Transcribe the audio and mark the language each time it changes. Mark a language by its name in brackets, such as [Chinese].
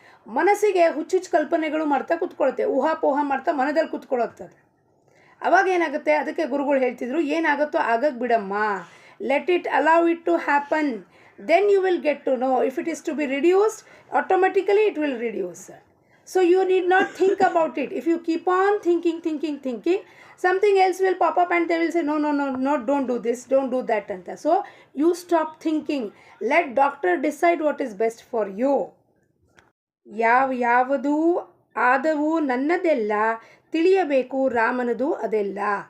[Kannada] ಮನಸ್ಸಿಗೆ ಹುಚ್ಚುಚ್ಚು ಕಲ್ಪನೆಗಳು ಮಾಡ್ತಾ ಕೂತ್ಕೊಳುತ್ತೆ, ಊಹಾಪೋಹ ಮಾಡ್ತಾ ಮನದಲ್ಲಿ ಕೂತ್ಕೊಳ್ಳುತ್ತದೆ. ಅವಾಗ ಏನಾಗುತ್ತೆ? ಅದಕ್ಕೆ ಗುರುಗಳು ಹೇಳ್ತಿದ್ರು, ಏನಾಗುತ್ತೋ ಆಗಕ್ಕೆ ಬಿಡಮ್ಮ, [English] Let it, allow it to happen, then you will get to know. If it is to be reduced, automatically it will reduce. So you need not think about it. If you keep on thinking, something else will pop up and they will say, no, don't do this, don't do that. Anta. So you stop thinking. Let doctor decide what is best for you. [Kannada] ಯಾವುದು ಆದವು ನನ್ನದೆಲ್ಲ, ತಿಳಿಯಬೇಕು ರಾಮನದು ಅದೆಲ್ಲ.